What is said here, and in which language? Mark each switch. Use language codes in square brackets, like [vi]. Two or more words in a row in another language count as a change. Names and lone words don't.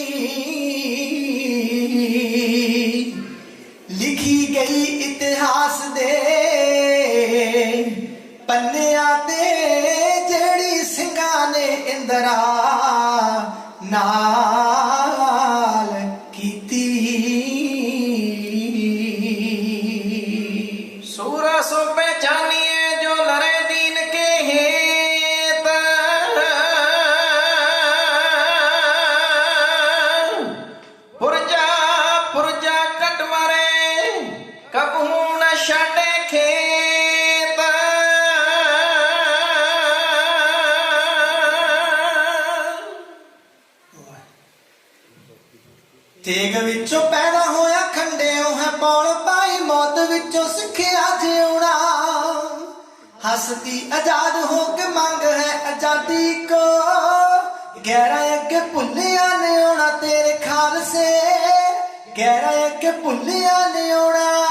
[pa] ਲਿਖੀ ਗਈ ਇਤਿਹਾਸ ਦੇ ਪੰਨਿਆਂ ਤੇ, ਜਿਹੜੀ ਸਿੰਘਾਂ ਨੇ ਇੰਦਰਾ ਨਾਲ ਕੀਤੀ। [hi] सूरा सो पहिचानिए जो लड़े दीन के हेत, पुरजा पुरजा कट मारे कबहू न छाटे खेत। [pa] ਤੇਗ ਵਿੱਚੋਂ ਪੈਦਾ ਹੋਇਆ ਖੰਡਿਓ ਹੈ ਪੌਲ ਪਾਈ, ਮੌਤ ਵਿੱਚੋਂ ਸਿੱਖਿਆ ਜਿਉਣਾ। ਹਸਤੀ ਆਜ਼ਾਦ ਹੋ ਕੇ ਮੰਗ ਹੈ ਆਜ਼ਾਦੀ ਕੋ, ਗਹਿਰਾ ਅੱਗੇ ਭੁੱਲਿਆ ਨੇ ਆਉਣਾ ਤੇਰੇ ਖਾਲਸੇ, ਗਹਿਰਾ ਅੱਗੇ ਭੁੱਲਿਆ ਨੇ ਆਉਣਾ।